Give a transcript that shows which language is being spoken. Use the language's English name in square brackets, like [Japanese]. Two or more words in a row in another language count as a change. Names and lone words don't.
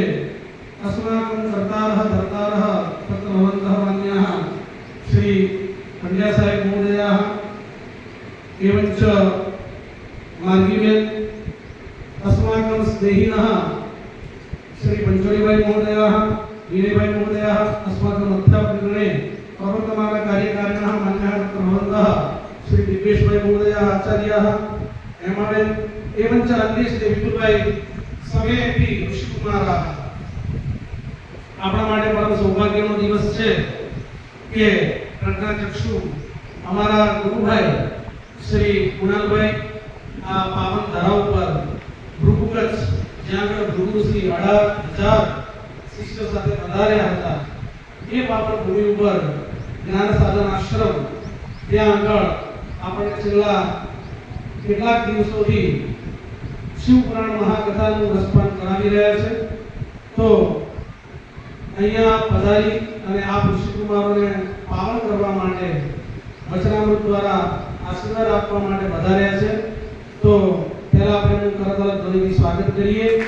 [Sanskrit] अस्माकं कर्तारः धर्तारः तत्र भवन्तः मान्याः श्री पण्ड्यासाहेब महोदयाः एवञ्च मार्गीबेन अस्माकं स्नेहिनः श्री पंचोलीभाई महोदयाः वीरेभाई महोदयाः अस्माकं अध्यापकगणे प्रवर्तमान कार्यकारिणः मान्याः तत्र भवन्तः श्री दिव्येशभाई महोदयाः आचार्याः हेमाबेन एवञ्च अन्ये श्री विपुलभाई समे अपि ऋषिकुमाराः [Gujarati] આપણા માટે પરમ સૌભાગ્યનો દિવસ છે કે પ્રજ્ઞાચક્ષુ અમારા ગુરુભાઈ શ્રી કુણાલભાઈ આ પાવન ધરા ઉપર ભૃગુકચ્છ જ્યાં આગળ ભૃગુ શ્રી 18,000 શિષ્યો સાથે પધાર્યા હતા એ પાવન ભૂમિ ઉપર જ્ઞાન સાધન આશ્રમ ત્યાં આગળ આપણે છેલ્લા કેટલાક દિવસોથી શિવપુરાણ મહાકથાનું રસપાન કરાવી રહ્યા છે તો અહીંયા પધારી અને આ ઋષિકુમારોને પાવન કરવા માટે વચનામૃત દ્વારા આશીર્વાદ આપવા માટે પધાર્યા છે તો પહેલા આપણે એમનું કરતાલ ધ્વનિથી સ્વાગત કરીએ